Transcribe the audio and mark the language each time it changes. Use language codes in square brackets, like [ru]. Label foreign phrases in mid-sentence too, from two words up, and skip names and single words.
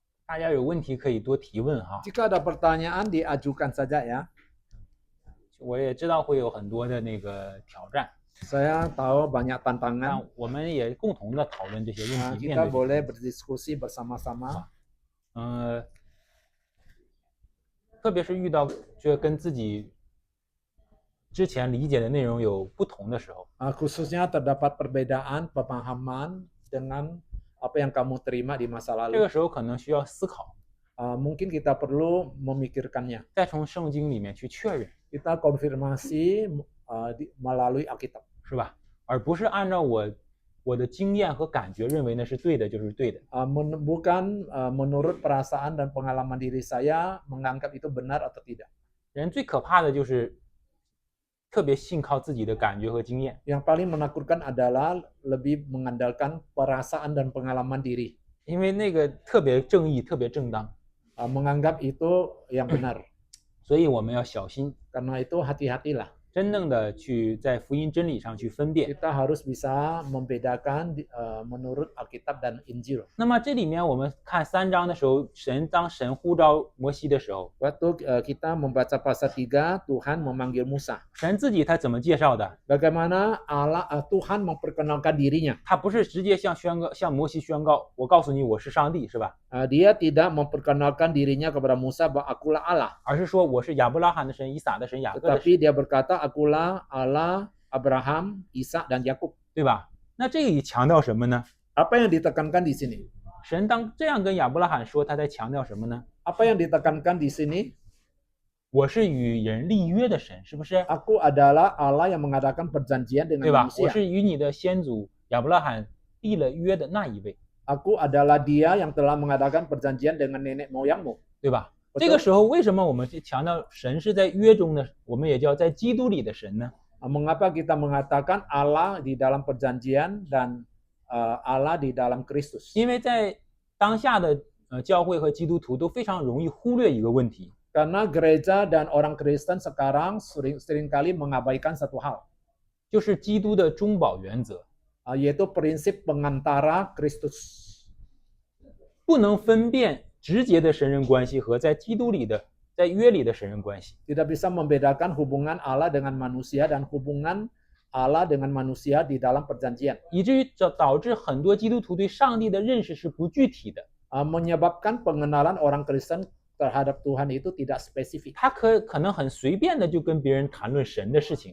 [zh] 大家有问题可以多提问哈。 [id] Jika ada pertanyaan diajukan saja ya. [zh] 我也知道会有很多的那个挑战， [id] Saya tahu banyak [zh] 但 [id] tantangan. [zh] 我们也共同的讨论这些问题，面 [id] Kita [zh] 对这些 [id] boleh [zh] 问题。 [id] berdiskusi bersama-sama. [zh] 特别是遇到这跟自己之前理解的内容有不同的时候， [id] Khususnya terdapat perbedaan pemahaman dengan apa yang kamu terima di masa [zh] 这 [id] lalu. [zh] 个时候可能需要思考， [id] Mungkin kita perlu memikirkannya. [zh] 再从圣经里面去确认， [id] Kita konfirmasi melalui Alkitab. [zh] 是吧？而不是按照我的经验和感觉认为那是对的就是对的。 [id] Bukan menurut perasaan dan pengalaman diri saya menganggap itu benar atau tidak. [zh] 人最可怕的就是特别信靠自己的感觉和经验， [id] Yang paling menakutkan adalah lebih mengandalkan perasaan dan pengalaman diri. [zh] 因为那个特别正义、特别正当， [id] Menganggap itu yang benar. [zh] 所以我们要小心， [id] Karena itu hati-hatilah. [zh] 真正的去在福音真理上去分辨。 [id] Kita harus bisa membedakan menurut Alkitab dan Injil. [zh] 那么这里面我们看3章的时候，当神呼召摩西的时候， [id] Waktu kita membaca pasal 3, Tuhan memanggil Musa. [zh] 神自己他怎么介绍的？ [id] Bagaimana Tuhan memperkenalkan dirinya. [zh] 他不是直接向摩西宣告，我告诉你我是上帝，是吧？ [id] Dia tidak memperkenalkan dirinya kepada Musa bahwa akulah Allah. [zh] 而是说我是亚伯拉罕的神、以撒的神、雅各的神， [id] Tetapi dia berkata akulah Allah Abraham, Ishak dan Yakub. [zh] 对吧？那这个也强调什么呢？ [id] Apa yang ditekankan di sini? [zh] 神当这样跟亚伯拉罕说，他在强调什么呢？ [id] Apa yang ditekankan di sini? [zh] 我是与人立约的神，是不是？ [id] Aku adalah Allah yang mengadakan perjanjian [zh] 对 [id] dengan [zh] 吧？我 [id] manusia. [zh] 是与你的先祖亚伯拉罕立了约的那一位， [id] Aku adalah dia yang telah mengadakan perjanjian dengan nenek moyangmu. [zh] 对吧？ [id] Betul. [zh] 这个时候为什么我们强调神是在约中的，我们也叫在基督里的神呢？ [id] Mengapa kita mengatakan Allah di dalam perjanjian dan Allah di dalam Kristus? [zh] 因为在当下的教会和基督徒都非常容易忽略一个问题， [id] Karena gereja dan orang Kristen sekarang seringkali mengabaikan satu hal, [zh] 就是基督的中保原则， [id] yaitu prinsip pengantara Kristus. [zh] 不能分辨直接的神人关系和在基督里的、在约里的神人关系。 [id] Tidak bisa membedakan hubungan Allah dengan manusia dan hubungan Allah dengan manusia di dalam perjanjian. [zh] 以至于导致很多基督徒对上帝的认识是不具体的， [id] Menyebabkan pengenalan orang Kristen terhadap Tuhan itu tidak spesifik. [zh] 他可能很随便的就跟别人谈论神的事情，